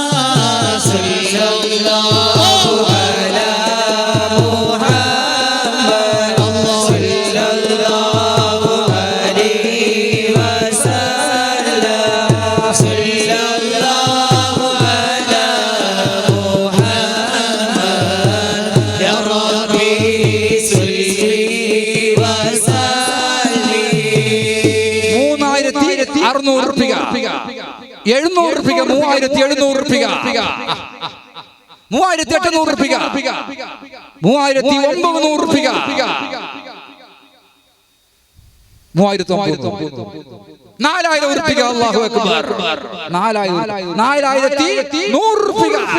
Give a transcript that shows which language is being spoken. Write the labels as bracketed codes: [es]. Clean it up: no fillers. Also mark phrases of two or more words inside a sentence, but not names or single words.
[ar] صلى الله على محمد صلى الله عليه وسلم. صلى الله على محمد يا ربي صلي وسلم. [ml] 3600 റുപ്പിക. 700 റുപ്പിക. 3700 റുപ്പിക. 3800 റുപ്പിക. 3900 റുപ്പിക. 3900. 4000 റുപ്പിക. [ar] الله أكبر. [ml] 4100 റുപ്പിക.